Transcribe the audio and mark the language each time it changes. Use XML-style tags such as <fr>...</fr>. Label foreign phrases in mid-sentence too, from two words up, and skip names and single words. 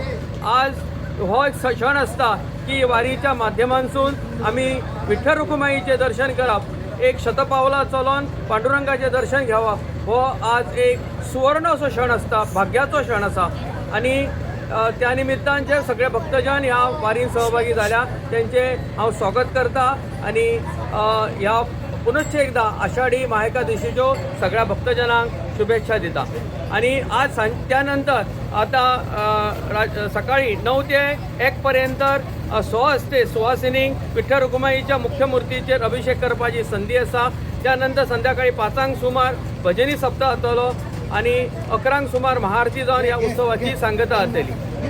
<kok>आज हो एक क्षण असता की वारीच्या माध्यमांसून आम्ही विठ्ठल रखुमाईचे दर्शन करप, एक शतपावला चलोन पांडुरंगाचे दर्शन घेवप हो आज एक सुवर्ण असो क्षण असता, भाग्याचो क्षण असा आणि त्या निमित्तान जे सगळे भक्तजन ह्या वारीन सहभागी झाल्या त्यांचे हांव स्वागत करता आणि ह्या पुनश्च एकदा आषाढी महाएकादशीच्यो सगळ्या भक्तजनांक शुभेच्छा दिता. आणि आज त्यानंतर आता सकाळी 9 ते 1 पर्यंत स्वहस्ते सुवासिनींक विठ्ठल रखुमाईच्या मुख्य मूर्तीचेर अभिषेक करपाची संधी आसा. त्यानंतर संध्याकाळी 5 सुमार भजनी सप्ताह जातलो आणि 11 सुमार महाआरती जावन ह्या उत्सवाची सांगता जातली.</kok>